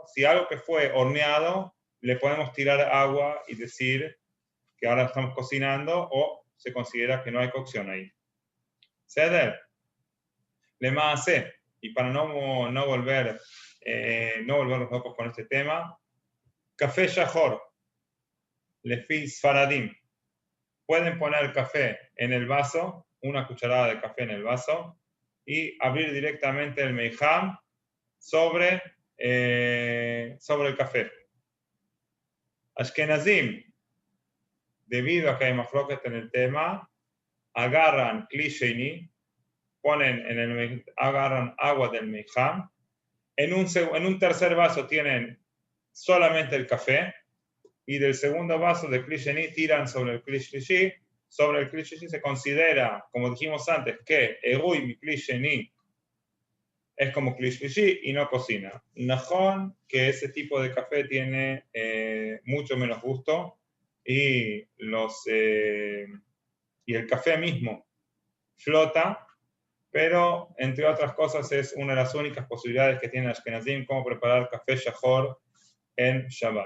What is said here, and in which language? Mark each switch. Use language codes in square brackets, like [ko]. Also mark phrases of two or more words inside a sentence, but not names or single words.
[es] Si algo que fue horneado, le podemos tirar agua y decir que ahora estamos cocinando, o se considera que no hay cocción ahí. Seder, le más hace, y para no volvernos locos con este tema, [he] קפה שחור, לפי ספרדים. [es] Pueden poner café en el vaso, una cucharada de café en el vaso, y abrir directamente el meijam sobre el café. Ashkenazim, debido a que hay mafloket en el tema, agarran [he] כלי שני, [es] agarran agua del meijam, en un tercer vaso tienen solamente el café, y del segundo vaso de [he] כלי שני [es] tiran sobre el [he] כלי שלישי. [es] Sobre el [he] כלי שלישי [es] se considera, como dijimos antes, que [he] עירוי מכלי שני [es] es como kli shlishi y no cocina. Najón, que ese tipo de café tiene mucho menos gusto, y el café mismo flota, pero entre otras cosas es una de las únicas posibilidades que tienen Ashkenazim cómo preparar [he] קפה שחור [es] en Shabbat.